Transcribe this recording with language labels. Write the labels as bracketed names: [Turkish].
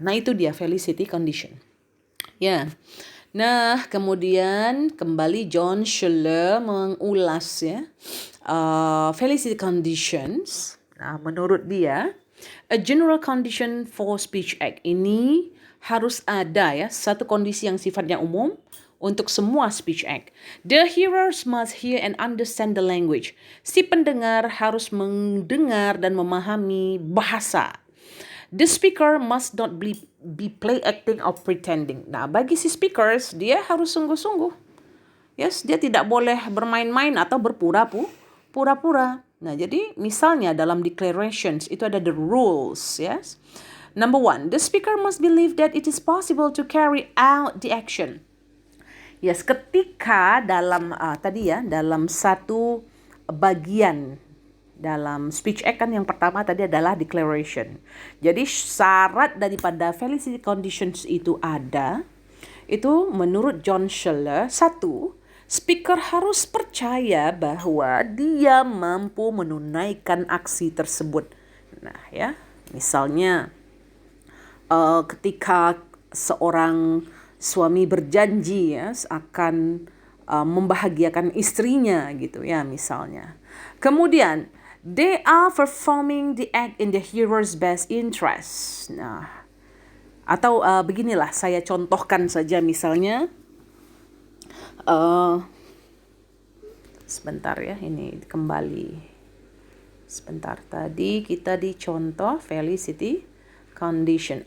[Indonesian] Nah, itu dia felicity condition. Ya. Nah, kemudian kembali John Schuller mengulas ya felicity conditions. Nah, menurut dia, a general condition for speech act ini harus ada ya, satu kondisi yang sifatnya umum untuk semua speech act. [English] The hearers must hear and understand the language. [Indonesian] Si pendengar harus mendengar dan memahami bahasa. [English] The speaker must not be play acting or pretending. [Indonesian] Nah, bagi si speakers, dia harus sungguh-sungguh. Yes, dia tidak boleh bermain-main atau berpura-pura. Nah, jadi misalnya dalam declarations itu ada [English] the rules, [Indonesian] yes. [English] Number 1, the speaker must believe that it is possible to carry out the action. [Indonesian] Yes, ketika dalam dalam satu bagian dalam Speech Act kan yang pertama tadi adalah declaration. Jadi syarat daripada felicity conditions itu ada, itu menurut John Schiller, satu, speaker harus percaya bahwa dia mampu menunaikan aksi tersebut. Nah ya, misalnya ketika seorang suami berjanji ya akan membahagiakan istrinya gitu ya misalnya. [English] Kemudian they are performing the act in the hearer's best interest. [Indonesian] Nah, atau beginilah saya contohkan saja misalnya sebentar ya, ini kembali. Sebentar, tadi kita dicontoh felicity condition.